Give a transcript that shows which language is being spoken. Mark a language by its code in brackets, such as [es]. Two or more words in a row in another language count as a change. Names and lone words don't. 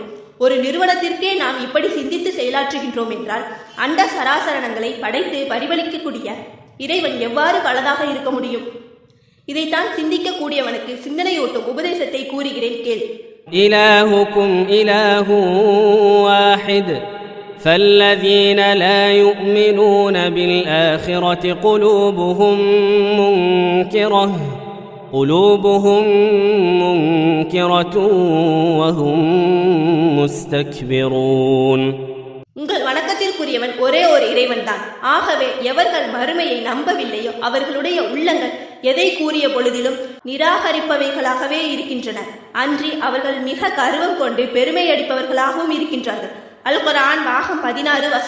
[ta] ஒரு நிறுவனத்திற்கே நாம் இப்படி சிந்தித்து செயலாற்றுகின்றோம் என்றால் அண்ட சராசரணங்களை படைத்து பரிபலிக்கக்கூடிய இறைவன் எவ்வாறு பலதாக இருக்க முடியும்? இதைத்தான் சிந்திக்கக்கூடியவனுக்கு சிந்தனையூட்டும் உபதேசத்தை கூறுகிறேன் கேள். [ar] إلهكم إله واحد فالذين لا يؤمنون بالآخرة قلوبهم منكرة وهم مستكبرون. [ta] உங்கள் வணக்கத்திற்குரியவன் ஒரே ஒரு இறைவன் தான். ஆகவே எவர்கள் மறுமையை நம்பவில்லையோ அவர்களுடைய உள்ளங்கள் எதை கூறிய பொழுதிலும் நிராகரிப்பவைகளாகவே இருக்கின்றன. அன்றி அவர்கள் மிக கர்வம் கொண்டு பெருமை அடிப்பவர்களாகவும் இருக்கின்றார்கள். அல் குர்ஆன் பாகம் 16